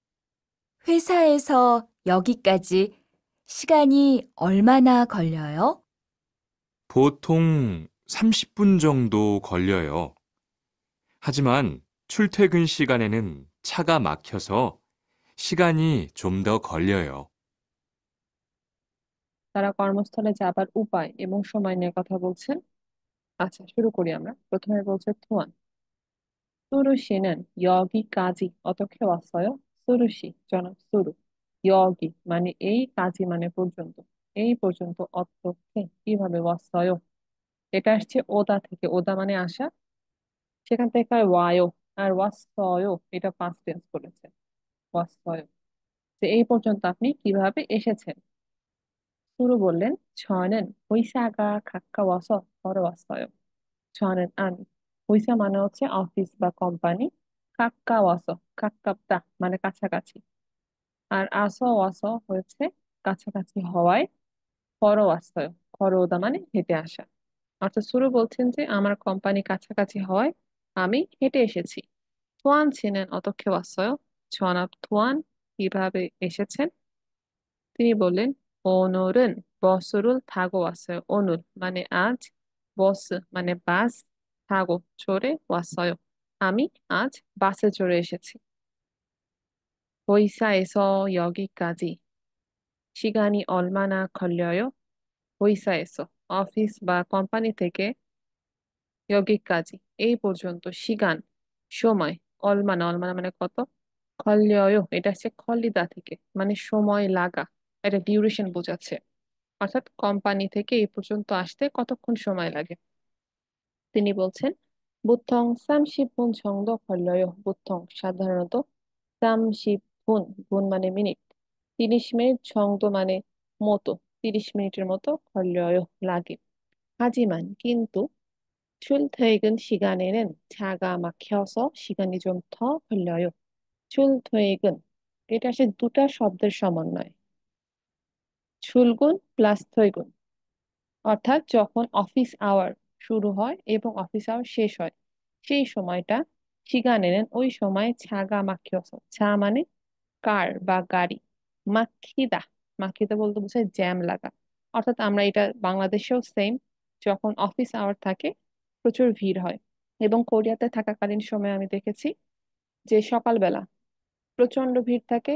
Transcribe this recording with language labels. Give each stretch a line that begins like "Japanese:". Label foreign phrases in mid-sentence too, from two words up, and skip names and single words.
Korean: 회사에서 여기까지 시간이 얼마나 걸려요? 보통 30분 정도 걸려요. 하지만 출퇴근 시간에는 차가 막혀서 시간이 좀 더 걸려요.
Bangla: তারা কর্মস্থলে যাবার উপায় এবং সময় নিয়ে কথা বলছেন। আচ্ছা, শুরু করি আমরা। প্রথমে বলছে থুয়ান। সুরুশিনেন
Korean: 여기까지 어떻게 왔어요?
Bangla: সুরুশি জনাব সুরু। 여기 মানে এই, কাজী মানে পর্যন্ত। এই পর্যন্ত অতকে কিভাবে 왔어요? এটা আসছে ওদা থেকে। ওদা মানে আসা, সেখান থেকে হয় ওয়ায়ো। আর ওয়াসয় এটা
English: past tense
Bangla: করেছে। ওয়াসয়, তো এই পর্যন্ত আপনি কিভাবে এসেছেন? শুরু বললেন
Korean: 저는 회사가 가까워서 걸어왔어요.
Bangla: 저는 আমি। 회사 মানে হচ্ছে অফিস বা কোম্পানি।
Korean: 가까워서 가깝다
Bangla: মানে কাছাকাছি। আর আসো ওয়াসো হয়েছে কাছাকাছি হওয়ায়।
Korean: 걸어왔어요, 걸어오다
Bangla: মানে হেঁটে আসা। অর্থাৎ শুরু বলছেন যে আমার কোম্পানি কাছাকাছি হওয়ায় আমি হেঁটে এসেছি।
Korean: 토안 씨는 어떻게 왔어요?
Bangla: জনাব তোয়ান কিভাবে এসেছেন? তিনি বললেন
Korean: 오늘은 버스를 타고 왔어요.
Bangla: 오늘 মানে আজ, বস মানে বাস, 타고 চড়ে, 왔어요 আমি আজ বাসে চড়ে এসেছি।
Korean: 회사에서 여기까지 시간이 얼마나 걸려요?
Bangla: 회사에서 অফিস বা কোম্পানি থেকে 여기까지 এই পর্যন্ত 시간 সময়, অলমানা অলমানা মানে কত, 걸려요 এটা হচ্ছে খলিদা থেকে মানে সময় লাগা, এটা ডিউরেশন বোঝাচ্ছে। অর্থাৎ কোম্পানি থেকে এই পর্যন্ত আসতে কতক্ষণ সময় লাগে। তিনি বলছেন
Korean: 보통 30분 정도 걸려요।
Bangla: 보통 সাধারণত, 30분 분 মানে মিনিট, 30 মিনিট, 정도 মানে মতো, 30 মিনিটের মতো, 걸려요 লাগে।
Korean: 하지만 কিন্তু 출퇴근 시간에는 차가 막혀서 시간이 좀 더 걸려요।
Bangla: 출퇴근 এটা আসলে দুটা শব্দের সমন্বয়, 출근 প্লাস 퇴근। অর্থাৎ যখন
English: office hour
Bangla: শুরু হয় এবং
English: office hour
Bangla: শেষ হয় সেই সময়টা, 시간에는 ওই সময়
Korean: 차가 막혀서,
Bangla: ছা মানে কার বা গাড়ি, মাখিদা, মাখিদা বলতে বোঝায় জ্যাম লাগা। অর্থাৎ আমরা এটা বাংলাদেশেও সেম, যখন
English: office hour
Bangla: থাকে প্রচুর ভিড় হয়। এবং কোরিয়াতে থাকাকালীন সময় আমি দেখেছি যে সকালবেলা প্রচন্ড ভিড় থাকে।